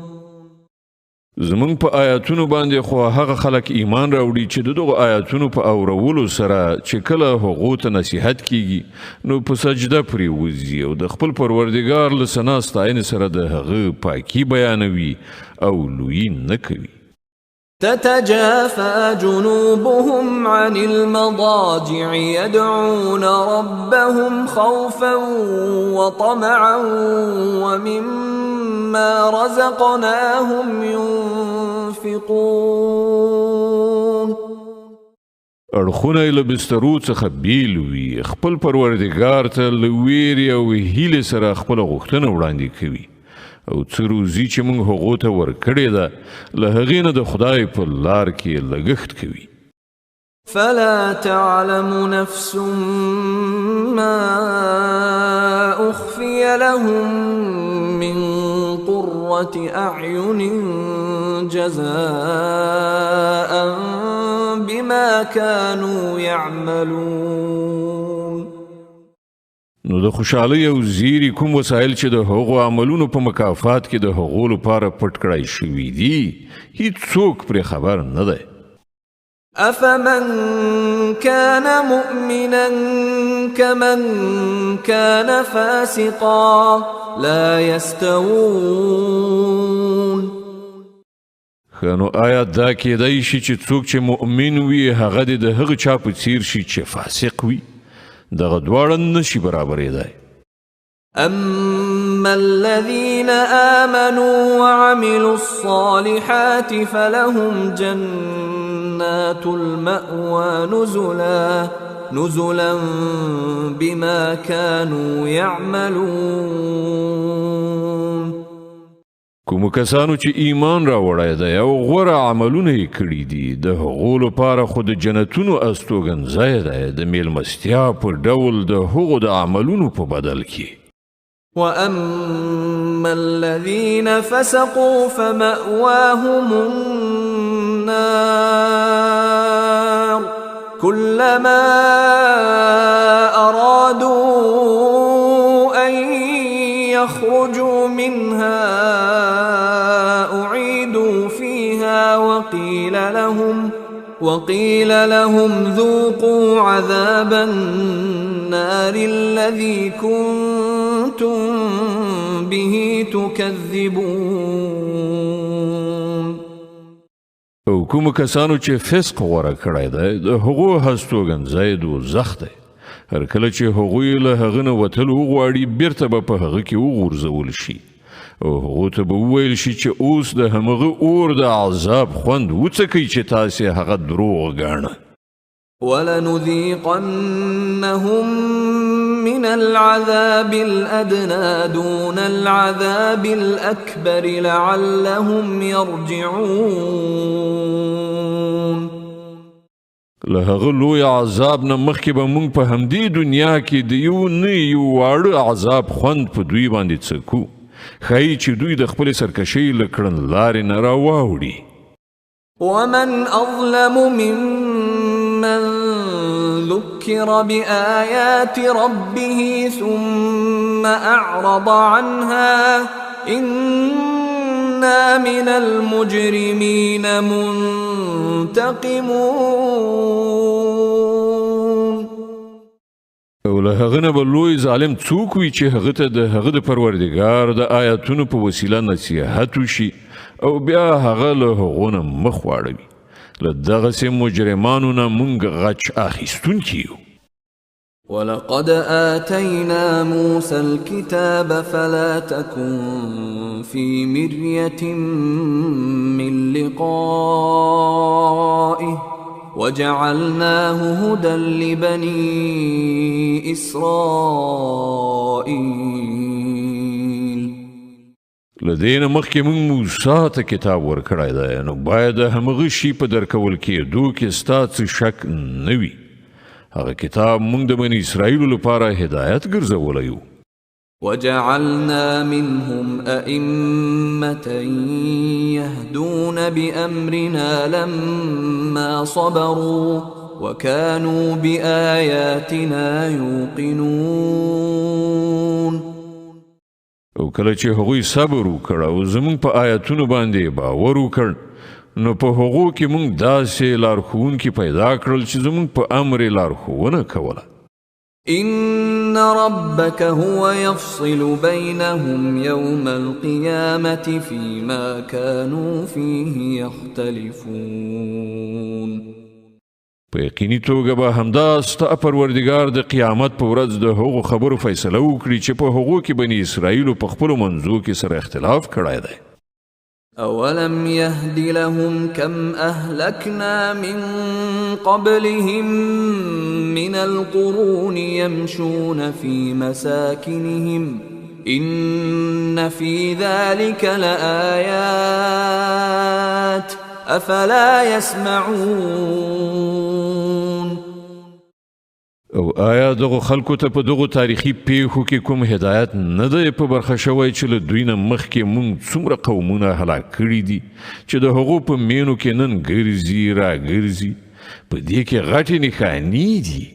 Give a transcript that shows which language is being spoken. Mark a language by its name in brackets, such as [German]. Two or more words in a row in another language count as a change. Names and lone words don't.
[Pashto] زمونږ په آیاتونو باندې خو هغه خلک ایمان راوړي چې دغه آیاتونو په اورولو سره چې کله هغو ته نصیحت کیږي نو په سجده پرې وځي او د خپل پروردګار له ثنا ستاینې سره د هغه پاکي بیانوي او لوی نه کوي [Arabic] تتجافى جنوبهم عن المضاجع يدعون ربهم خوفا وطمعا ومما رزقناهم ينفقون [Pashto] اړخونه له بسترو څخه بیل وي خپل پروردګار ته له ویرې او هیلې سره خپل غوښتنه وړاندې کوي او څه روزي چې موږ هغو ته ورکړې ده له هغې نه د خدای په لار کې لګښت کوي [Arabic] فلا تعلم نفس ما أخفي لهم من قرة أعين جزاء بما كانوا يعملون [Pashto] نو د خوشحالۍ او زیری کوم وسایل چې د هغو عملونو په مکافات کې د هغو لپاره پټ کړای شوي دي هیڅوک پرې خبر نه دی [Arabic] أفمن كان مؤمنا كمن كان فاسقا لا يستوون [Pashto] نو آیا دا کېدای شي چې څوک چې مؤمن وي هغه د هغه چا په څیر شي چې فاسق وي دغه دواړه نشي برابرېدای [Arabic] أما الذين آمنوا وعملوا الصالحات فلهم جنات المأوى نزلا بما كانوا يعملون. [Pashto] کوم کسانو چې ایمان راوړی دی او غوره عملونه یې کړي دي د هغو لپاره خو د جنتونو استوګنځی دی د میلمستیا په ډول د هغو د عملونو په بدل کې. [Arabic] وأما الذين فسقوا فمأواهم النار كلما أرادوا أن يخرجوا منها أعيدوا فيها وقيل لهم ذوقوا عذاب النار الذي كنتم به تكذبون. [Pashto] او کوم کسانو چې فسق غوره کړی دی د هغو هستوګنځی دوزخ دی. هر کله چې هغوی له هغه نه وتل وغواړي بیرته به په هغه کې وغورځول شي او هغو ته به وویل شي چې اوس د همغه اور د عذاب خوند وڅکئ چې تاسې هغه دروغ ګاڼه. [Arabic] ولنذيقنهم من العذاب الأدنى دون العذاب الأكبر لعلهم يرجعون. [Pashto] له هغه لوی عذاب نه مخکې به موږ په همدې دنیا کې د یو نه یو واړه عذاب خوند په دوی باندې څکو ښایي چې دوی د خپلې سرکشۍ له کړنلارې نه راواوړي. [Arabic] ومن أظلم ممن ذكر بآيات ربه ثم أعرض عنها إنا من المجرمين منتقمون. [Pashto] او له هغه نه به لوی ظالم څوک وي چې هغه ته د هغه د پروردګار د آیاتونو په وسیله نصیحت وشي او بیا هغه له هغو نه مخ واړوي. له دغسې مجرمانو نه موږ غچ اخیستونکي یو. [Arabic] ولقد آتينا موسى الكتاب فلا تكن في مرية من لقائه وجعلناه هدى لبني إسرائيل. [Pashto] لدین مخکې موږ موسی ته کتاب ورکړی دی نو باید د همغه شي په درکول کېدو کې ستا څه شک نه وي. هغه کتاب موږ د بني اسرائیلو لپاره هدایت ګرځولی و. [Arabic] وجعلنا منهم أئمة يهدون بأمرنا لما صبروا وكانوا بآياتنا يوقنون. [Pashto] او کله چې هغوی صبر وکړ او زموږ په آیاتونو باندې باور وکړ نو په هغو کې موږ داسې لارښوونکي پیدا کړل چې زموږ په امر یې لارښوونه کوله. [Arabic] إن ربك هو يفصل بينهم يوم القيامة فيما كانوا فيه يختلفون. [Pashto] په یقیني توګه به همدا ستا پروردګار د قیامت په ورځ د هغو خبرو فیصله وکړي چې په هغو کې بني اسرائیلو په خپلو منځو کې سره اختلاف کړی دی. [Arabic] أولم يهد لهم كم أهلكنا من قبلهم من القرون يمشون في مساكنهم إن في ذلك لآيات أفلا يسمعون. [Pashto] او آیا دغه خلکو ته په دغه تاریخي پیښو کې کوم هدایت نه دی په برخه شوی چې له دوی نه مخکې موږ څومره قومونه هلاک کړي دي چې د هغو په مینو کې نن ګرځي راګرځي په دې کې غټې نښانې دي.